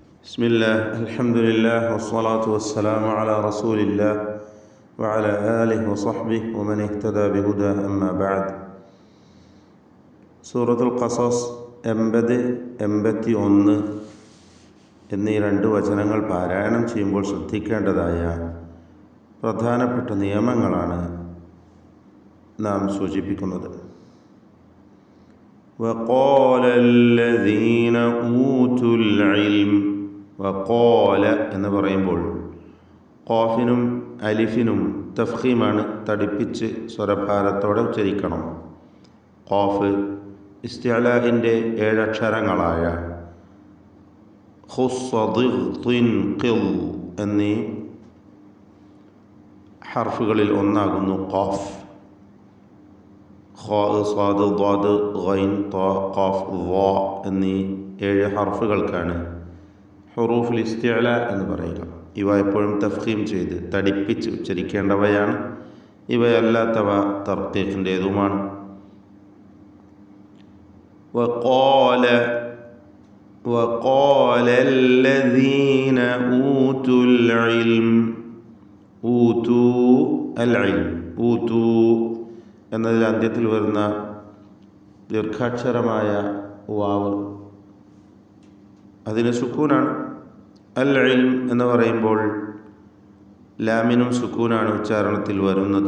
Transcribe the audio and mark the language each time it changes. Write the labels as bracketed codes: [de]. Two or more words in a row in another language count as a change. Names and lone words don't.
[ar] بسم الله الحمد لله والصلاة والسلام على رسول الله وعلى آله وصحبه ومن اهتدى بهداه أما بعد. [ml] സൂറത്തുൽ ഖസസ് 80, 81 എന്നീ രണ്ട് വചനങ്ങൾ പാരായണം ചെയ്യുമ്പോൾ ശ്രദ്ധിക്കേണ്ടതായ പ്രധാനപ്പെട്ട നിയമങ്ങളാണ് നാം സൂചിപ്പിക്കുന്നത്. [ar] وقال الذين أوتوا العلم, [ml] വഖാല എന്ന് പറയുമ്പോൾ ഖാഫിനും അലിഫിനും തഫ്ഖീമാണ്, തടിപ്പിച്ച് സ്വരഭാരത്തോടെ ഉച്ചരിക്കണം. ഖാഫ് ഇസ്തിഅലാഇൻ്റെ 7 അക്ഷരങ്ങളായ ഖുസ്ദിൻ ഖിൽ എന്നീ ഹർഫുകളിൽ ഒന്നാകുന്നു ഖാഫ്. ഖാ, സാദ്, ളാദ്, ഗൈൻ, ത, ഖാഫ്, ള എന്നീ 7 ഹർഫുകൾക്കാണ് [ar] حروف الاستعلاء [ml] എന്ന് പറയുക. ഇവ എപ്പോഴും തഫ്ഖീം ചെയ്ത് തടിപ്പിച്ച് ഉച്ചരിക്കേണ്ടവയാണ്. ഇവയല്ലാത്തവ തർക്കീഖിൻ്റേതുമാണ്. [ar] وقال الذين أوتوا العلم, أوتوا العلم, [ml] ഊതൂ എന്നതിൽ അന്ത്യത്തിൽ വരുന്ന ദീർഘാക്ഷരമായ വാവ് അതിന് സുക്കൂനാണ്. [ar] العلم [ml] എന്ന് പറയുമ്പോൾ ലാമിനും സുക്കൂനാണ് ഉച്ചാരണത്തിൽ വരുന്നത്.